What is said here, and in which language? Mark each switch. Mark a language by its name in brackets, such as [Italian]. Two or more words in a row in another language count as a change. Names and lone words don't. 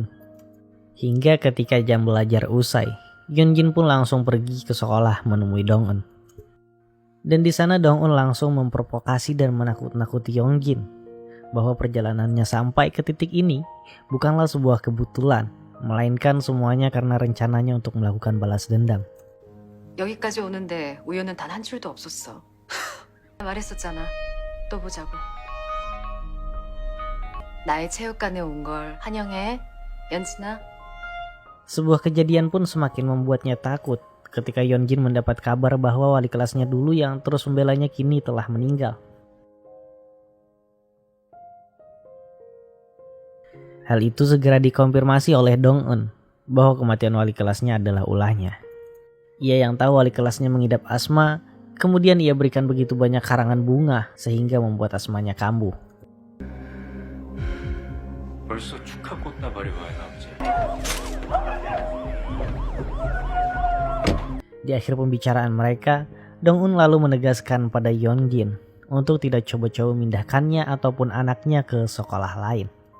[Indonesian] Hingga ketika jam belajar usai, Yongjin pun langsung pergi ke sekolah menemui Dong-eun. Dan di sana Dong-eun langsung memprovokasi dan menakut-nakuti Yongjin bahwa perjalanannya sampai ke titik ini bukanlah sebuah kebetulan, melainkan semuanya karena rencananya untuk melakukan balas dendam. [Korean] 여기까지 오는데 우연은 단 한 줄도 없었어. 말했었잖아. 또 보자고. 나의 체육관에 온 걸 환영해, 연진아. [Indonesian] Sebuah kejadian pun semakin membuatnya takut ketika Yongjin mendapat kabar bahwa wali kelasnya dulu yang terus membelanya kini telah meninggal. Hal itu segera dikonfirmasi oleh Dong-eun bahwa kematian wali kelasnya adalah ulahnya. Ia yang tahu wali kelasnya mengidap asma, kemudian ia berikan begitu banyak karangan bunga sehingga membuat asmanya kambuh. [Korean] 벌써 축하 꽃다발이 와야 나오지. [Indonesian] Di akhir pembicaraan mereka, Dong-eun lalu menegaskan pada Yongjin untuk tidak coba-coba memindahkannya ataupun anaknya ke sekolah lain.